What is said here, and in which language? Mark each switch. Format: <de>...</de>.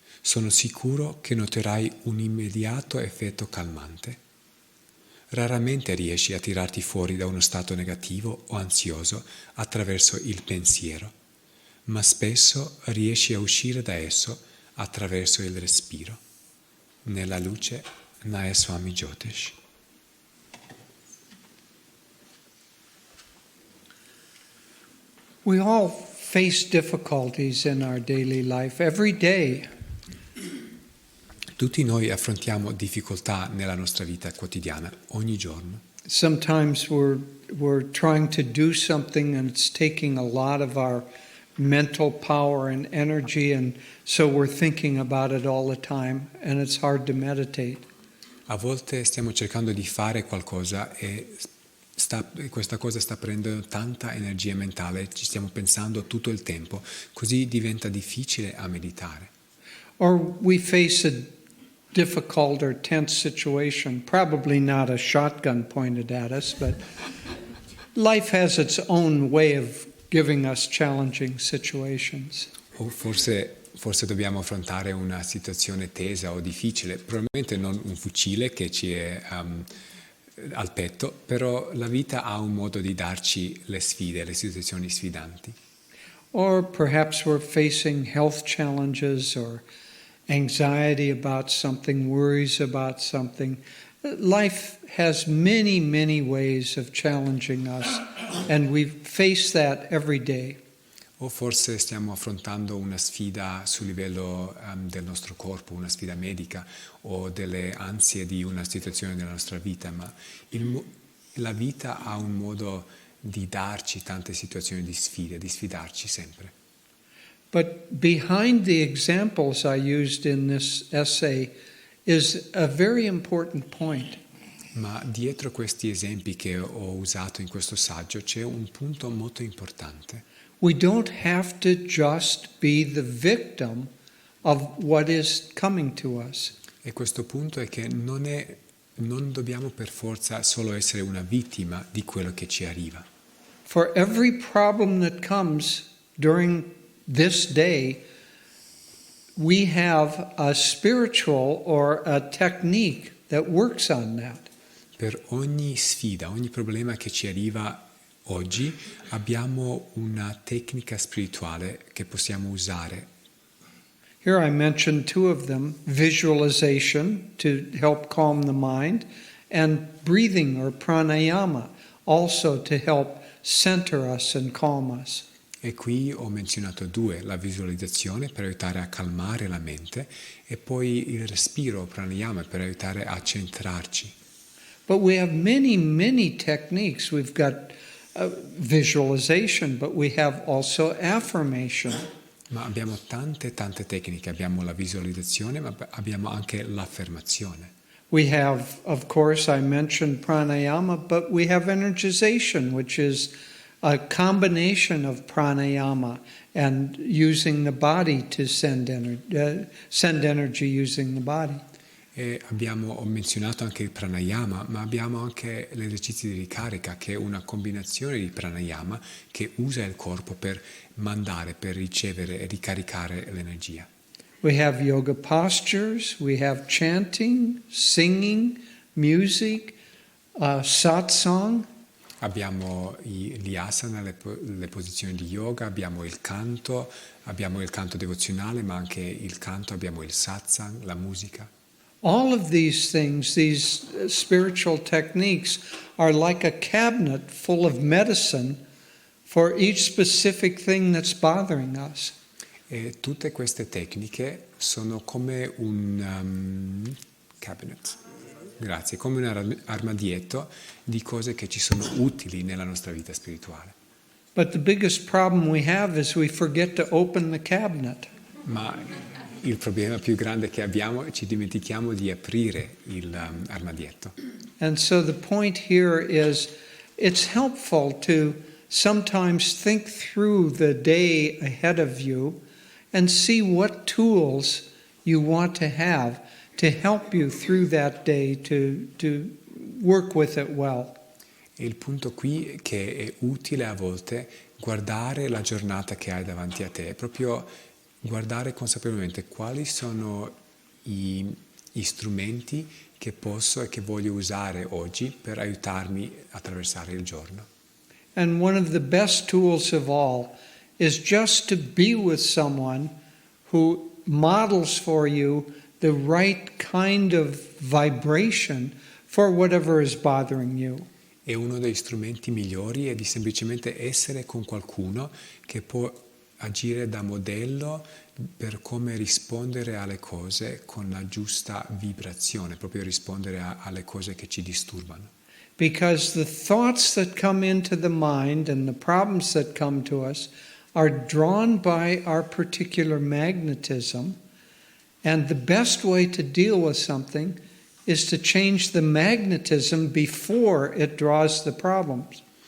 <it>Sono sicuro che noterai un immediato effetto calmante. Raramente riesci a tirarti fuori da uno stato negativo o ansioso attraverso il pensiero, ma spesso riesci a uscire da esso attraverso il respiro. Nella luce, Nayaswami Jyotish.</it> <en>We all face difficulties in our daily life every day.</en> <it>Tutti noi affrontiamo difficoltà nella nostra vita quotidiana, ogni giorno.</it> <en>Sometimes we're trying to do something and it's taking a lot of our mental power and energy, and so we're thinking about it all the time and it's hard to meditate.</en> <it>A volte stiamo cercando di fare qualcosa e questa cosa sta prendendo tanta energia mentale, ci stiamo pensando tutto il tempo, così diventa difficile a meditare.</it> <en>Or we face a difficult or tense situation, probably not a shotgun pointed at us, but life has its own way of giving us challenging situations.</en> <it>O forse dobbiamo affrontare una situazione tesa o difficile, probabilmente non un fucile che ci è al petto, però la vita ha un modo di darci le sfide, le situazioni sfidanti.</it> <en>Or perhaps we're facing health challenges or anxiety about something, worries about something. Life has many, many ways of challenging us, and we face that every day.</en> <it>O forse stiamo affrontando una sfida sul livello del nostro corpo, una sfida medica o delle ansie di una situazione della nostra vita, ma la vita ha un modo di darci tante situazioni di sfide, di sfidarci sempre.</it> <en>But behind the examples I used in this essay is a very important point.</en> <it>Ma dietro questi esempi che ho usato in questo saggio c'è un punto molto importante.</it> <en>We don't have to just be the victim of what is coming to us.</en> <it>E questo punto è che non dobbiamo per forza solo essere una vittima di quello che ci arriva.</it> <en>For every problem that comes during this day, we have a spiritual or a technique that works on that.</en> <it>Per ogni sfida, ogni problema che ci arriva oggi, abbiamo una tecnica spirituale che possiamo usare.</it> <en>Here I mentioned two of them: visualization to help calm the mind, and breathing or pranayama also to help center us and calm us.</en> <it>E qui ho menzionato 2, la visualizzazione per aiutare a calmare la mente e poi il respiro, pranayama, per aiutare a centrarci.</it> <en>But we have many, many techniques. We've got visualization, but we have also affirmation.</en> <it>Ma abbiamo tante tecniche, abbiamo la visualizzazione, ma abbiamo anche l'affermazione.</it> <en>We have, of course, I mentioned pranayama, but we have energization, which is a combination of pranayama and using the body to send energy using the body.</en> <it>E ho menzionato anche il pranayama, ma abbiamo anche l'esercizio di ricarica, che è una combinazione di pranayama che usa il corpo per mandare, per ricevere e ricaricare l'energia.</it> <en>We have yoga postures, we have chanting, singing, music, satsang.</en> <it>Abbiamo gli asana, le posizioni di yoga, abbiamo il canto devozionale, ma anche il canto, abbiamo il satsang, la musica.</it> <en>All of these things, these spiritual techniques, are like a cabinet full of medicine for each specific thing that's bothering us.</en> <it>E tutte queste tecniche sono come un cabinet, grazie, come un armadietto di cose che ci sono utili nella nostra vita spirituale.</it> <en>But the biggest problem we have is we forget to open the cabinet.</en> <it>Ma il problema più grande che abbiamo è che ci dimentichiamo di aprire l'armadietto.</it> <en>And so the point here is it's helpful to sometimes think through the day ahead of you and see what tools you want to have to help you through that day to work with it well.</en> <it>E il punto qui è che è utile a volte guardare la giornata che hai davanti a te, è proprio guardare consapevolmente quali sono gli strumenti che posso e che voglio usare oggi per aiutarmi a attraversare il giorno.</it> <en>And one of the best tools of all is just to be with someone who models for you the right kind of vibration for whatever is bothering you.</en> <it>E uno dei strumenti migliori è di semplicemente essere con qualcuno che può agire da modello per come rispondere alle cose con la giusta vibrazione, proprio rispondere alle cose che ci disturbano.</it> <en>Because the thoughts that come into the mind and the problems that come to us are drawn by our particular magnetism, and the best way to deal with something is to change the magnetism before it draws the problems.</en>